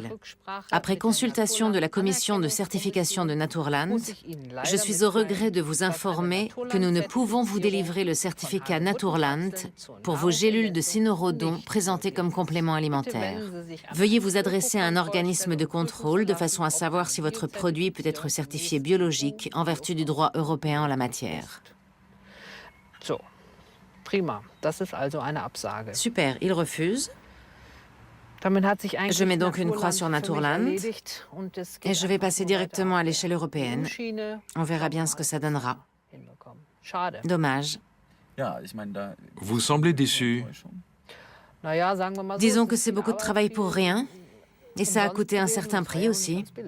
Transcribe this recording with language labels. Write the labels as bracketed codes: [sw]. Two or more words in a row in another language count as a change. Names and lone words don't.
[fr] Après consultation de la commission de certification de Naturland, je suis au regret de vous informer que nous ne pouvons vous délivrer le certificat Naturland pour vos gélules de cynorhodon présentées comme complément alimentaire. Veuillez vous adresser à un organisme de contrôle de façon à savoir si votre produit peut être certifié biologique en vertu du droit européen en la matière. » [de] Prima, das ist also eine Absage. Super, [fr] il refuse. Je mets donc une croix sur Naturland et je vais passer directement à l'échelle européenne. On verra bien ce que ça donnera. Dommage. Vous semblez déçu. Disons que c'est beaucoup de travail pour rien et ça a coûté un certain prix aussi.